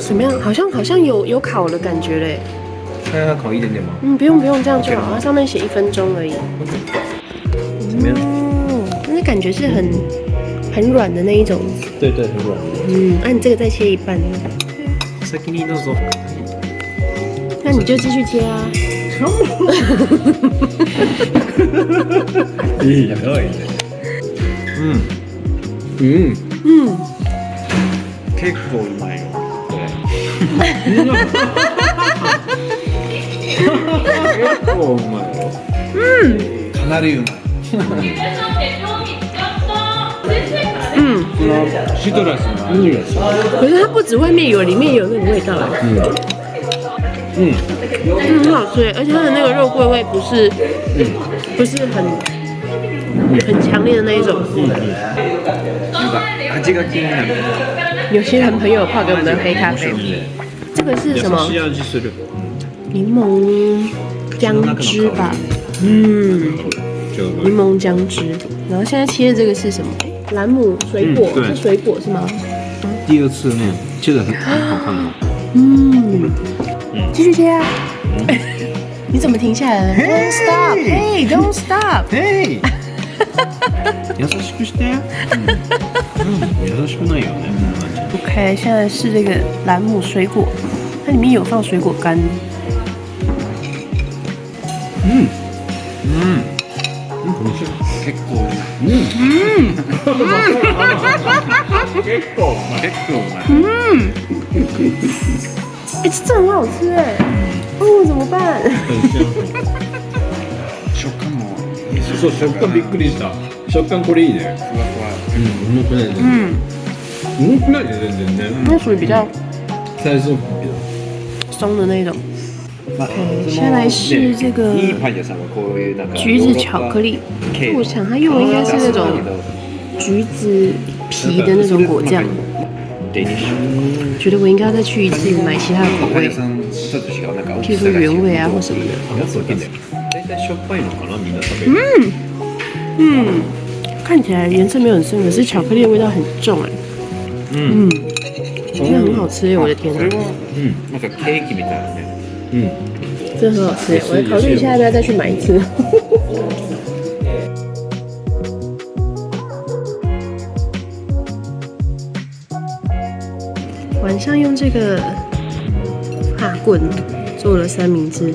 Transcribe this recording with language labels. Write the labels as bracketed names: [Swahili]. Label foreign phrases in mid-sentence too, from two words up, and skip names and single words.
[Chinese] 怎么样？好像有烤的感觉嘞。那要烤一点点吗？不用这样就好，它上面写1分钟而已。怎么样？但是感觉是很软的那一种。对，很软。那你这个再切一半。 [Japanese] 先にどうぞ。 [Chinese] 那你就继续切啊。 [Japanese] いいね。結構うまいよ。結構うまいよ。かなりうまい。シトラスの味がする。 [Chinese] 可是它不止外面有，里面有那个味道。很好吃，而且它的那个肉桂味不是很强烈的那一种。 [Japanese] なんか味が気になる。 [Chinese] 有些人朋友泡给我们的黑咖啡，这个是什么？ [Japanese] 優しい味する。 [Chinese] 柠檬姜汁吧。柠檬姜汁。然后现在切的这个是什么？兰姆水果，是水果是吗？第二次呢，切得很好看哦。继续切啊！你怎么停下来了 ？ [English] Don't stop! Hey, don't stop! Hey! [Japanese] 優しくして。優しくないよね。 [English] OK， [Chinese] 现在是这个兰姆水果，它里面有放水果干。 [Japanese] 結構うまい。結構うまい。 [Chinese] 这真的很好吃哎！怎么办？ [Japanese] 食感も。そう、食感びっくりした。食感これいいね。ふわふわ。重くない全然。重くないね全然ね。 [Chinese] 那属于比较 [Japanese] サイズ比較 [Chinese] 松的那种。先来试这个橘子巧克力，我想它用的应该是那种橘子皮的那种果酱。觉得我应该要再去一次买其他的口味，譬如说原味啊或什么的。看起来颜色没有很深，可是巧克力的味道很重哎。真的很好吃，我的天哪！ [Japanese] なんかケーキみたいなね。 [Chinese] 真的很好吃，我来考虑一下要不要再去买一次。晚上用这个法棍做了三明治，